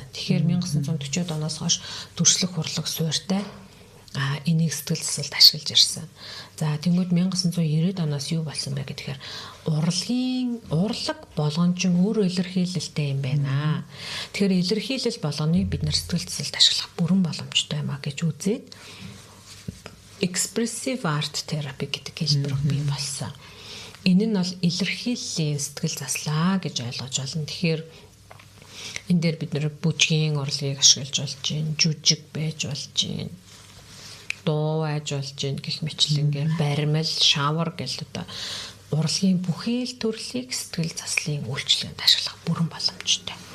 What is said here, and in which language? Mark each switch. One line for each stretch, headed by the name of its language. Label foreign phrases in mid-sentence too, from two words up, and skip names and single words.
Mongolian: Тэгэхээр 1940-од оноос хойш төрслөх урлаг суурьтай энийг сэтгэл засалд ашиглаж ирсэн. За тэнгууд 1990-ад оноос юу болсон бэ гэхээр урлаг болгон ч өөрөө илэрхийлэлтэй юм байна. Тэгэхээр илэрхийлэл болгоныг бид нар сэтгэл засалд ашиглах бүрэн боломжтой юм а гэж үзээд
English: expressive art therapy
Mongolian: гэдэг хэлбэр бий болсон. Энэ нь бол илэрхийллийн сэтгэл заслаа гэж ойлгож байна. Тэгэхээр энэ дээр бид нэр бүжгийн урлагийг ашиглаж болж байна, жүжиг байж болж байна, дуу байж болж байна гэх мэтлэнгээр баримл, шавар гэл одоо урлагийн бүхий л төрлийг сэтгэл заслын үйлчлэгэнд ашиглах бүрэн боломжтой.